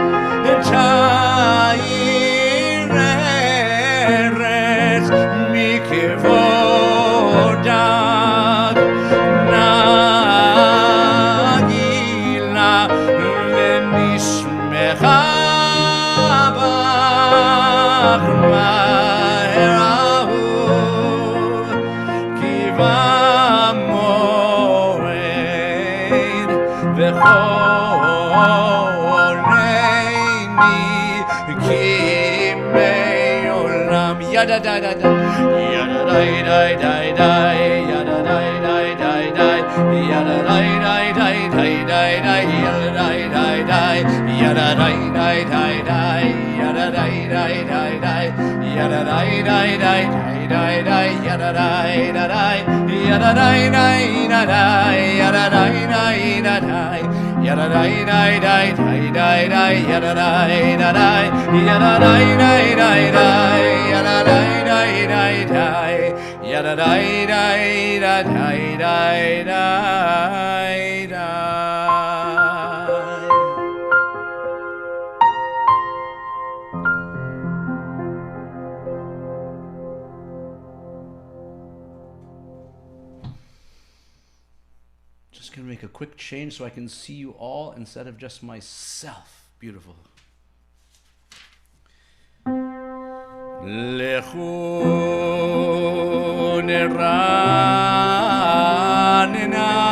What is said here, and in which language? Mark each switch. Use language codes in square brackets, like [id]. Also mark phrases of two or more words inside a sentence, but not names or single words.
[he] תאיר ארץ מכבודך נגילה ונשמחה בך מהר אהוב כי במועד וכונני כימי עולם ידה די די די ידה די די די די ידה די די די די ידה די די די די די די ידה די די די די ידה די די די די ידה די די די די די ידה די די די ידה די די די ידה די די די yada dai dai dai dai dai dai yada dai dai dai yada dai dai dai dai yada dai dai dai dai yada dai dai dai dai dai dai. [en] Just gonna make a quick change so I can see you all instead of just myself. Beautiful. [he] לכו נרננה